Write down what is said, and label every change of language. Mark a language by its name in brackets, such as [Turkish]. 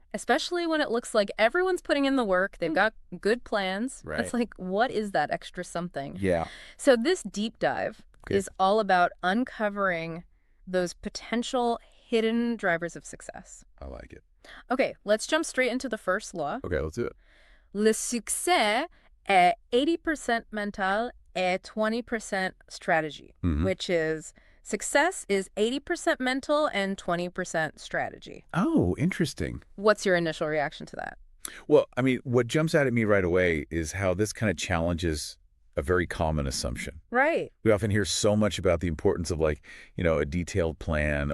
[English] Especially when it looks like everyone's putting in the work, they've got good plans. Right. It's like, what is that extra something? Yeah. So this deep dive Okay. is all about uncovering those potential hidden drivers of success. I like it. Okay, let's jump straight into the first law. Okay, let's do it. [French] Le succès est 80% mental et 20% strategy, Mhm. [English] which is success is 80% mental and 20% strategy. Oh, interesting. What's your initial reaction to that? Well, I mean, what jumps out at me right away is how this kind of challenges a very common assumption. Right. We often hear so much about the importance of a detailed plan